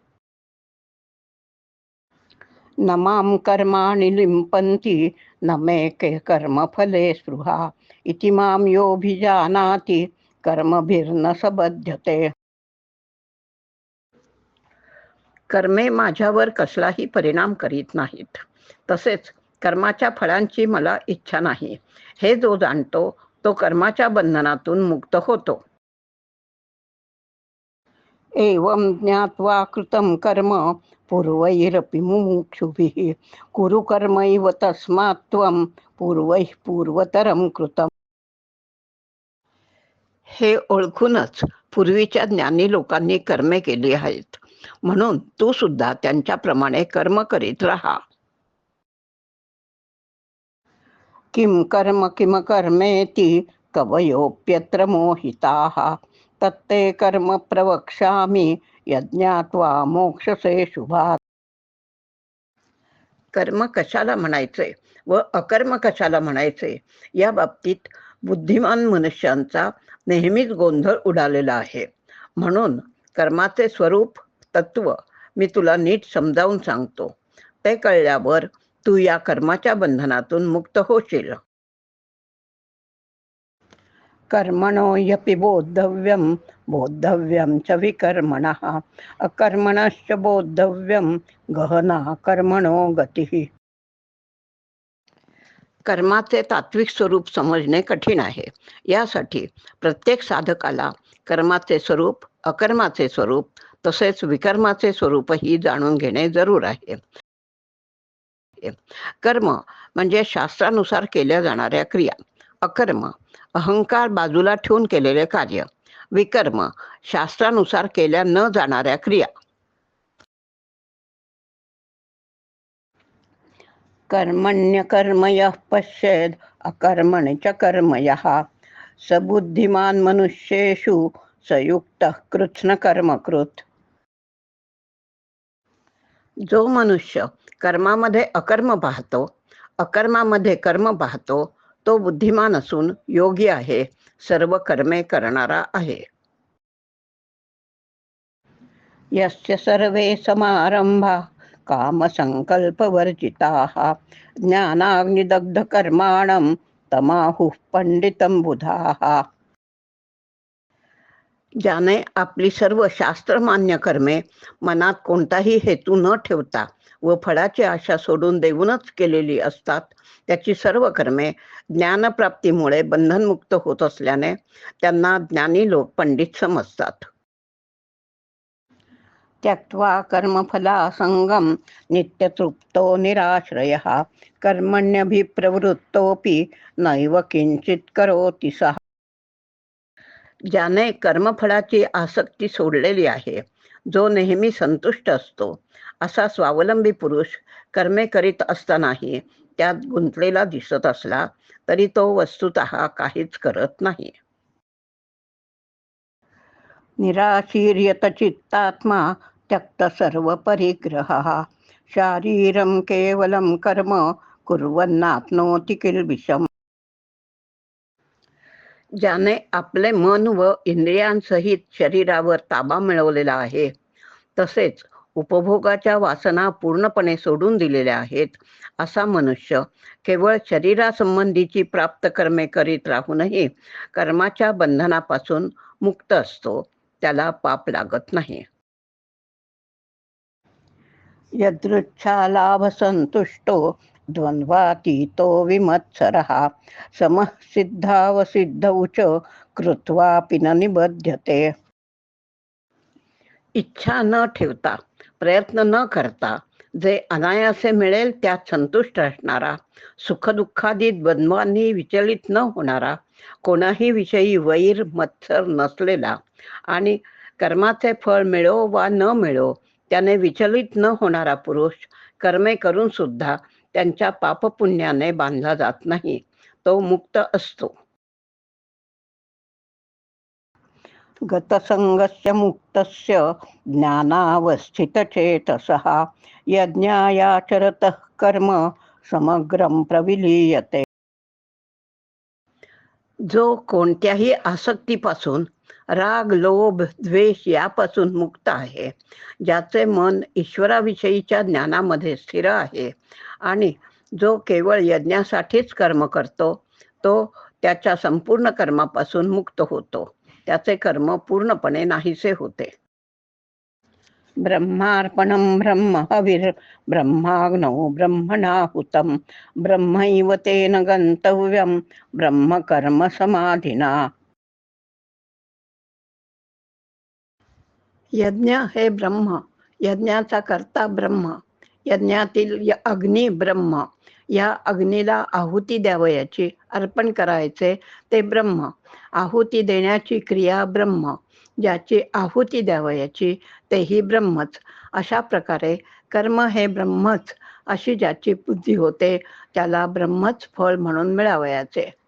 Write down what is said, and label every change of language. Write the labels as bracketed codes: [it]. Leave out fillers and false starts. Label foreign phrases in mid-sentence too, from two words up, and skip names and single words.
[sa] न मां कर्माणि लिम्पन्ति न मे कर्मफले स्पृहा इति मां योऽभिजानाति कर्मभिर्न स बध्यते. [mr] कर्मे माझ्यावर कसलाही परिणाम करीत नाहीत, तसेच कर्माच्या फळांची मला इच्छा नाही. हे जो जाणतो तो कर्माच्या बंधनातून मुक्त होतो. [sa] एवं ज्ञात्वा कृतं कर्म पूर्वैरपि मुमुक्षुभिः कुरु कर्मैव तस्मात् त्वं पूर्वैः पूर्वतरं कृतम्. [mr] हे ओळखूनच पूर्वीच्या ज्ञानी लोकांनी कर्मे केली आहेत, म्हणून तू सुद्धा त्यांच्याप्रमाणे कर्म करीत राहा. [sa] किं कर्म किम कर्मेति कवयोप्यत्र मोहिताः तत्ते कर्म प्रवक्ष्यामि यज्ञात्वा मोक्षसे शुभात्. [mr] कर्म कशाला म्हणायचे व अकर्म कशाला म्हणायचे या बाबतीत बुद्धिमान मनुष्यांचा नेहमीच गोंधळ उडालेला आहे. म्हणून कर्माचे स्वरूप, तत्व मी तुला नीट समजावून सांगतो. ते कळल्यावर तू या कर्माच्या बंधनातून मुक्त होशील. [sa] कर्मणो ह्यपि बोद्धव्यं बोद्धव्यं च विकर्मणः अकर्मणश्च बोद्धव्यं गहना कर्मणो गतिः. [mr] कर्माचे तात्विक स्वरूप समजणे कठीण आहे. यासाठी प्रत्येक साधकाला कर्माचे स्वरूप, अकर्माचे स्वरूप तसेच विकर्माचे स्वरूपही जाणून घेणे जरूर आहे. कर्म म्हणजे शास्त्रानुसार केल्या जाणाऱ्या क्रिया. अकर्म अहंकार बाजूला ठेवून केलेले कार्य. विकर्म शास्त्रानुसार केल्या न जाणाऱ्या क्रिया. [sa] कर्मण्यकर्मयः पश्येद अकर्मणि च कर्मयः स बुद्धिमान मनुष्येषु सयुक्तः कृत्स्न कर्मकृत. [mr] जो मनुष्य कर्मामध्ये अकर्म पाहतो, अकर्मामध्ये कर्म पाहतो, तो बुद्धिमान असून योगी आहे, सर्व कर्मे करणारा आहे. [sa] यस्य सर्वे समारंभा कामसंकल्पवर्जिताः ज्ञानाग्निदग्धकर्माणं तमाहुः पंडितं बुधाः. [mr] ज्याने आपली सर्व शास्त्रमान्य कर्मे मनात कोणताही हेतू न ठेवता व फळाची आशा सोडून देऊनच केलेली असतात, त्याची सर्व कर्मे ज्ञानप्राप्तीमुळे बंधनमुक्त होत असल्याने त्यांना ज्ञानी लोक पंडित समजतात. [sa] त्यक्त्वा कर्मफलासंगं नित्यतृप्तो निराश्रयः कर्मण्यभिप्रवृत्तोऽपि नैव किंचित करोति सः. [mr] ज्याने कर्मफळाची आसक्ती सोडलेली आहे, जो नेहमी संतुष्ट असतो, असा स्वावलंबी पुरुष कर्मे करीत असतानाही त्यात गुंतलेला दिसत असला तरी तो वस्तुतः काहीच करत नाही. [sa] निराशीर्यत चित्तात्मा त्यक्त सर्व परिग्रहः शारीरं केवलं कर्म कुर्वन्नाप्नोति किल्बिषम्. [mr] ज्याने आपले मन व इंद्रियांसहित शरीरावर ताबा मिळवलेला आहे, तसेच उपभोगाच्या वासना पूर्णपणे सोडून दिलेल्या आहेत, असा मनुष्य केवळ शरीरासंबंधीची प्राप्त कर्मे करीत राहूनही कर्माच्या बंधनापासून मुक्त असतो, त्याला पाप लागत नाही. [sa] यदृच्छालाभसंतुष्टो द्वन्द्वातीतो विमत्सरः समः सिद्धावसिद्धौ च कृत्वापि न निबध्यते. [mr] इच्छा न ठेवता, प्रयत्न न करता जे अनायासे मिळेल त्यात संतुष्ट असणारा, सुखदुःखादी द्वंद्वांनी विचलित न होणारा, कोणाही विषयी वैर मत्सर नसलेला आणि कर्माचे फळ मिळो वा न मिळो त्याने विचलित न होणारा पुरुष कर्मे करून सुद्धा त्यांच्या पापपुण्याने बांधला जात नाही, तो मुक्त असतो. [sa] गतसंगस्य मुक्तस्य ज्ञानावस्थितचेतसः यज्ञायाचरतः कर्म समग्रं प्रविलीयते. [mr] जो कोणत्याही आसक्तीपासून, राग लोभ द्वेष यापासून मुक्त आहे, ज्याचे मन ईश्वराविषयीच्या ज्ञानामध्ये स्थिर आहे आणि जो केवळ यज्ञासाठीच कर्म करतो, तो त्याच्या संपूर्ण कर्मापासून मुक्त होतो, त्याचे कर्म पूर्णपणे नाहीसे होते. [sa] ब्रह्मार्पणं ब्रह्महविर्ब्रह्माग्नौ ब्रह्मणाहुतं ब्रह्मैव तेन गन्तव्यं ब्रह्मकर्म समाधिना. [mr] यज्ञ हे ब्रह्म, यज्ञाचा कर्ता ब्रह्म, यज्ञातील अग्नी ब्रह्म, या अग्नीला आहुती द्यावयाची, अर्पण करायचे ते ब्रह्म, आहुती देण्याची क्रिया ब्रह्म, ज्याची आहुती द्यावयाची तेही ब्रह्मच. अशा प्रकारे कर्म हे ब्रह्मच अशी ज्याची बुद्धी होते, त्याला ब्रह्मच फळ म्हणून मिळावयाचे.